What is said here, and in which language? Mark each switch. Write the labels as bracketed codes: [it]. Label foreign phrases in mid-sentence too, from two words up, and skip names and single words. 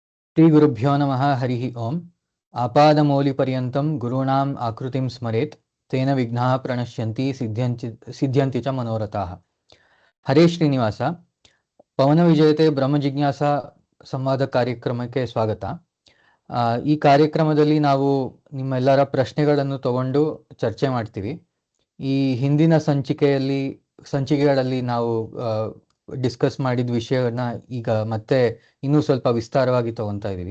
[sa] श्रीगुरुभ्यो नमः हरिः ओम्। आपादमौलिपर्यन्तं गुरूणाम् आकृतिं स्मरेत् तेन विघ्नाः प्रणश्यन्ति सिद्ध्यन्ति च मनोरथाः। [kn] ಹರೇ ಶ್ರೀನಿವಾಸ. ಪವನ ವಿಜಯತೆ ಬ್ರಹ್ಮ ಜಿಜ್ಞಾಸ ಸಂವಾದ ಕಾರ್ಯಕ್ರಮಕ್ಕೆ ಸ್ವಾಗತ. ಈ ಕಾರ್ಯಕ್ರಮದಲ್ಲಿ ನಾವು ನಿಮ್ಮೆಲ್ಲರ ಪ್ರಶ್ನೆಗಳನ್ನು ತಗೊಂಡು ಚರ್ಚೆ ಮಾಡ್ತೀವಿ. ಈ ಹಿಂದಿನ ಸಂಚಿಕೆಗಳಲ್ಲಿ ನಾವು ಡಿಸ್ಕಸ್ ಮಾಡಿದ ವಿಷಯವನ್ನ ಈಗ ಮತ್ತೆ ಇನ್ನೂ ಸ್ವಲ್ಪ ವಿಸ್ತಾರವಾಗಿ ತಗೊಂತಾ ಇದ್ದೀವಿ.